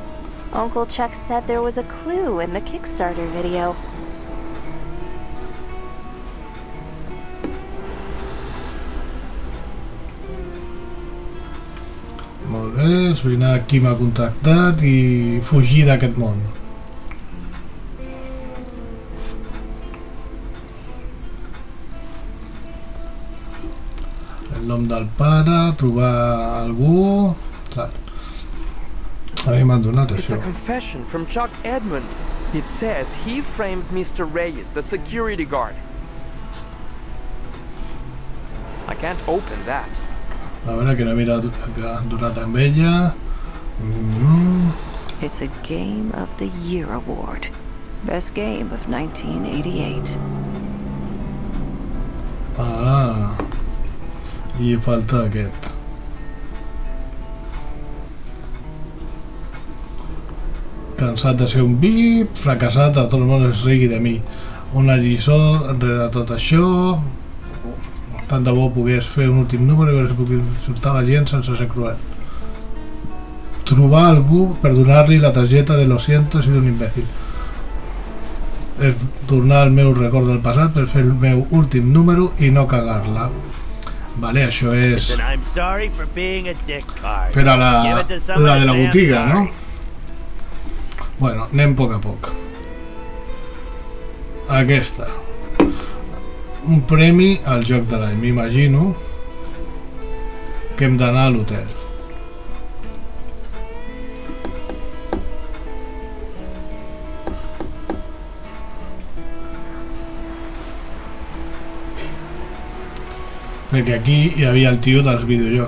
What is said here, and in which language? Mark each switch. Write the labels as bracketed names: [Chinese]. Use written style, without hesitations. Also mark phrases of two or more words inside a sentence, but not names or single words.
[English] Uncle Chuck said there was a clue in the Kickstarter video. [Catalan] Molt bé, esbrinar qui m'ha contactat i fugir d'aquest món. El nom del pare, trobar algú... Clar. A mi m'han donat [English] It's a [Catalan] això. [English] confession from Chuck Edmund. It says he framed Mr. Reyes, the security guard. I can't open that. [Catalan] A veure, que no he mirat que han donat amb ella. [English] It's a Game of the Year award. Best game of 1988. [Catalan] Ah, i falta aquest. Cansat de ser un VIP, fracassat, a tot el món es rigui de mi. Una lliçó enrere tot això. Tant de bo pogués fer un últim número i veure si puc insultar la gent sense ser cruel. Trobar algú per donar-li la targeta de [Spanish] lo siento [Catalan] i d'un imbècil. És tornar al meu record del passat per fer el meu últim número i no cagar-la. Vale, això és [English] Then I'm sorry for being a dick card. [Catalan] per a [English] Give it to [Catalan] la [English] somebody [Catalan] de la [English] and say I'm [Catalan] botiga, no? [English] sorry. [Catalan] Bueno, anem a poc a poc. Aquesta. Un premi al joc de l'any. M'imagino que hem d'anar a l'hotel. Perquè aquí hi havia el tio dels videojocs.